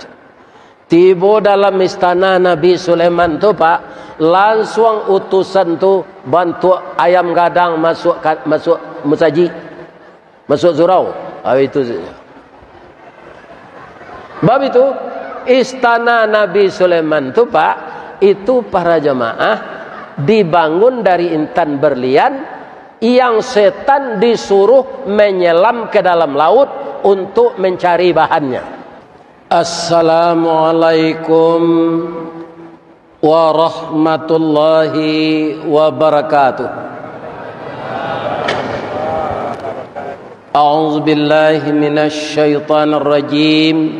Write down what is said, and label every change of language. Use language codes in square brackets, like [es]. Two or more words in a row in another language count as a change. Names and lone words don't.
[id] Tiba dalam istana Nabi Sulaiman tu pak, langsung utusan tu bantu [min] ayam gadang [id] masuk musaji, masuk surau. Itu saja. Bab itu istana Nabi Sulaiman tu pak, itu para jemaah dibangun dari intan berlian yang setan disuruh menyelam ke dalam laut untuk mencari bahannya. [ar] السلام عليكم ورحمة الله وبركاته. أعوذ بالله من الشيطان الرجيم.